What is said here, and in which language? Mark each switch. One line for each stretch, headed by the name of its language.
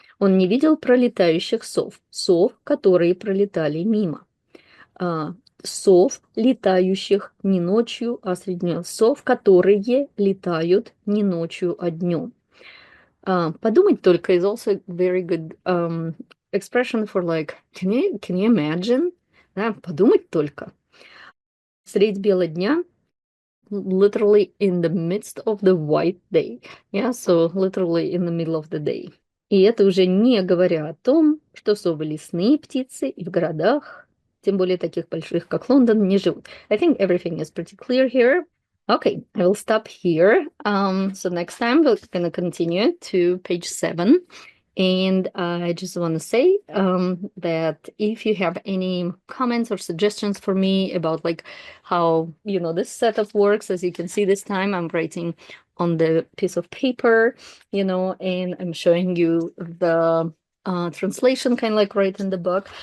Russian: Он не видел пролетающих сов, которые пролетали мимо. Сов, летающих не ночью, а среди дня. Сов, которые летают не ночью, а днем. Подумать только
English: is also a very good expression for like, can you imagine?
Russian: Да, подумать только. Средь бела дня,
English: literally in the midst of the white day. Yeah, so literally in the middle of the day.
Russian: И это уже не говоря о том, что совы лесные птицы и в городах, тем более таких больших, как Лондон, не живут.
English: I think everything is pretty clear here. Okay, I will stop here. So next time we're going to continue to page 7. And I just want to say that if you have any comments or suggestions for me about like how, this setup works, as you can see this time, I'm writing on the piece of paper, and I'm showing you the translation kind of like right in the book.